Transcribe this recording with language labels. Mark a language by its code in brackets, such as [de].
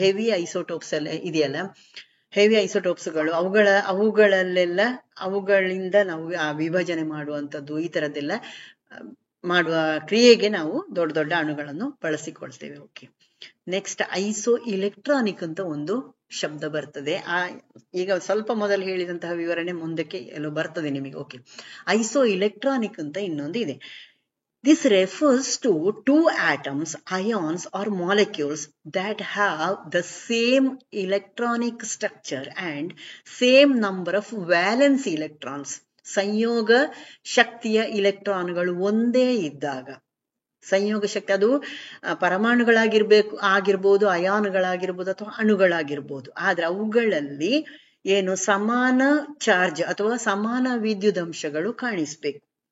[kn] Heavy isotopes ಎಲ್ಲ ಇದೆಯಲ್ಲ, heavy ಐಸೋಟೋಪ್ಸ್ಗಳು, ಅವುಗಳಲ್ಲೆಲ್ಲ ಅವುಗಳಿಂದ ನಾವು ವಿಭಜನೆ ಮಾಡುವಂಥದ್ದು, ಈ ತರದ್ದೆಲ್ಲ ಮಾಡುವ ಕ್ರಿಯೆಗೆ ನಾವು ದೊಡ್ಡ ದೊಡ್ಡ ಅಣುಗಳನ್ನು ಬಳಸಿಕೊಳ್ತೇವೆ. ಓಕೆ, ನೆಕ್ಸ್ಟ್ ಐಸೋ ಇಲೆಕ್ಟ್ರಾನಿಕ್ ಅಂತ ಒಂದು ಶಬ್ದ ಬರ್ತದೆ. ಈಗ ಸ್ವಲ್ಪ ಮೊದಲು ಹೇಳಿದಂತಹ ವಿವರಣೆ ಮುಂದಕ್ಕೆ ಎಲ್ಲೋ ಬರ್ತದೆ ನಿಮಗೆ. ಓಕೆ, ಐಸೋ ಇಲೆಕ್ಟ್ರಾನಿಕ್ ಅಂತ ಇನ್ನೊಂದು ಇದೆ. [en] This refers to two atoms, ions or molecules that have the same electronic structure and same number of valence electrons. [kn] ಸಂಯೋಗ ಶಕ್ತಿಯ ಇಲೆಕ್ಟ್ರಾನ್ಗಳು ಒಂದೇ ಇದ್ದಾಗ, ಸಂಯೋಗ ಶಕ್ತಿ ಅದು ಪರಮಾಣುಗಳಾಗಿರ್ಬೋದು, ಅಯಾನುಗಳಾಗಿರ್ಬೋದು, ಅಥವಾ ಅಣುಗಳಾಗಿರ್ಬೋದು. ಆದ್ರೆ ಅವುಗಳಲ್ಲಿ ಏನು ಸಮಾನ ಚಾರ್ಜ್ ಅಥವಾ ಸಮಾನ ವಿದ್ಯುದಂಶಗಳು ಕಾಣಿಸ್ಬೇಕು.